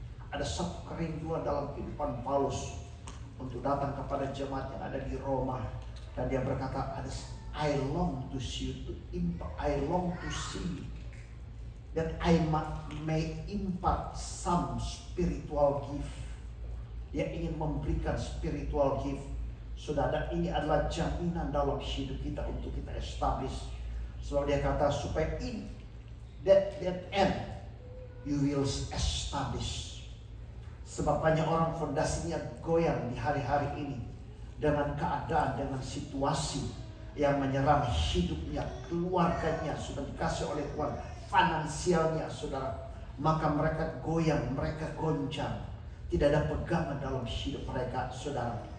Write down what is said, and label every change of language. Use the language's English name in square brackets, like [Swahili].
[Indonesian] Ada satu kerinduan dalam kehidupan Paulus untuk datang kepada jemaat yang ada di Roma, dan dia berkata, [English] I long to see you, to impart, I long to see that I may impart some spiritual gift. [Indonesian] Dia ingin memberikan spiritual gift. Saudara, ini adalah jaminan dalam hidup kita untuk kita establish. Sebab dia kata supaya [English] that end you will establish. [Indonesian] Sebab banyak orang fondasinya goyang di hari-hari ini dengan keadaan, dengan situasi yang menyerang hidupnya, keluarganya sudah dikasih oleh Tuhan, finansialnya saudara. Maka mereka goyang, mereka goncang, tidak ada pegangan dalam hidup mereka saudara.